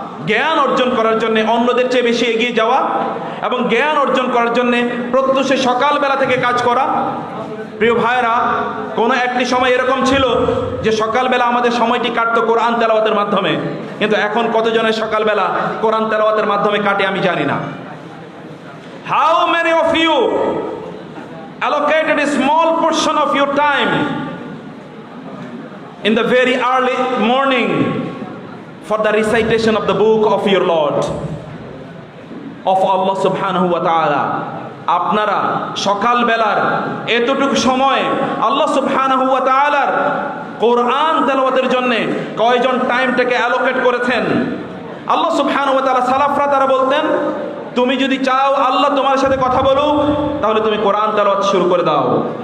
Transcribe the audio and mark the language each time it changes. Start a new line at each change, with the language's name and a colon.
Bangla: জ্ঞান অর্জন করার জন্য অন্যদের চেয়ে বেশি এগিয়ে যাওয়া এবং জ্ঞান অর্জন করার জন্য প্রত্যুষে সকালবেলা থেকে কাজ করা। প্রিয় ভাইরা, কোনো একটি সময় এরকম ছিল যে সকালবেলা আমাদের সময়টি কাটতো কোরআন তেলাওয়াতের মাধ্যমে, কিন্তু এখন কতজনের সকালবেলা কোরআন তেলাওয়াতের মাধ্যমে কাটে আমি জানি না।
English: How many of you allocated a small portion of your time in the very early morning for the recitation of the book of your Lord, of Allah subhanahu wa ta'ala?
Bangla: আপনারা সকালবেলার এতটুকু সময় আল্লাহ সুবহানাহু ওয়া তাআলার কোরআন তেলাওয়াতের জন্য কয়জন টাইমটাকে অ্যালোকেট করেছেন? আল্লাহ সুবহানাহু ওয়া তাআলা, সালাফরা তারা বলতেন, তুমি যদি চাও আল্লাহ তোমার সাথে কথা বলুক, তাহলে তুমি কোরআন তেলাওয়াত শুরু করে দাও।